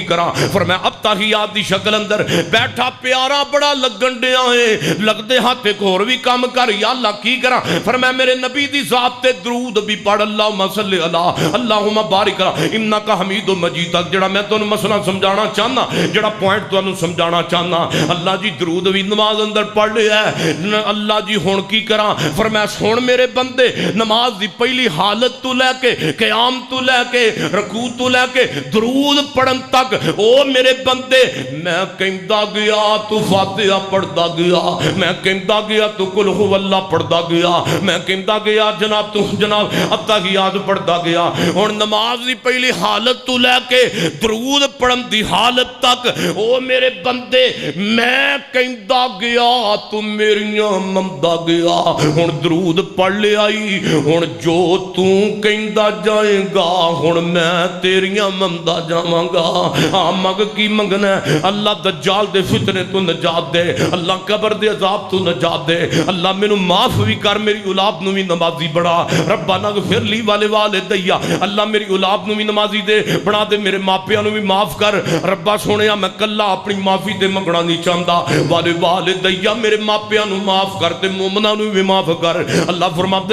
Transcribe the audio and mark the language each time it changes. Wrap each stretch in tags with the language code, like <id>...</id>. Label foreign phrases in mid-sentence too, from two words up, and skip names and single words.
<pa>کراں، فرمایا اب تحیات دی شکل اندر بیٹھا پیارا بڑا لگن دیا ہے، لگ دے ہاتھ ایک اور بھی کام کر، یا اللہ کی کراں، فرمایا میرے نبی دی ذات تے درود بھی پڑھ</pa> <ar>اللہم صلی اللہ اللہم بارک انک حمید مجید</ar> <pa>تک، جڑا میں تانوں مسئلہ سمجھانا چاہنا، جڑا پوائنٹ تانوں سمجھانا چاہنا، اللہ جی درود بھی نماز اندر پڑھ لیا ہے، اللہ جی ہون کی کراں، فرمایا سن میرے بندے نماز دی پہلی حالت تو لے کے قیام تو لے کے رکوع تو لے کے درود پڑھن تک او میرے بندے میں کہندا گیا تو فاتحہ پڑھدا گیا میں کہندا گیا تو قل هو اللہ پڑھدا گیا میں کہندا گیا جناب اتحیات پڑھدا گیا ہن نماز دی پہلی حالت تو لے کے درود پڑھن دی حالت تک او میرے بندے میں کہندا گیا تو میریاں مندا گیا ہن درود پڑھ لے آئی ہن جو تو کہندا جائے گا ہن میں تیریاں مندا جاواں گا مگ کی منگنا ہے اللہ دجال دے فتنے تو نجات دے اللہ قبر دے عذاب تو نجات دے اللہ مینوں معاف بھی کر میری اولاد نو بھی نمازی بڑا</pa> <ar>ربنا اغفر لی والدیا</ar> <pa>اللہ میری اولاد نو بھی نمازی دے بنا دے میرے ماپیاں نو بھی معاف کر ربا سونیا میں کلا اپنی معافی دے منگنا نہیں چاہندا والدیا میرے ماپیاں نو معاف کر تے مومناں نو بھی معاف کر اللہ فرماتے</pa>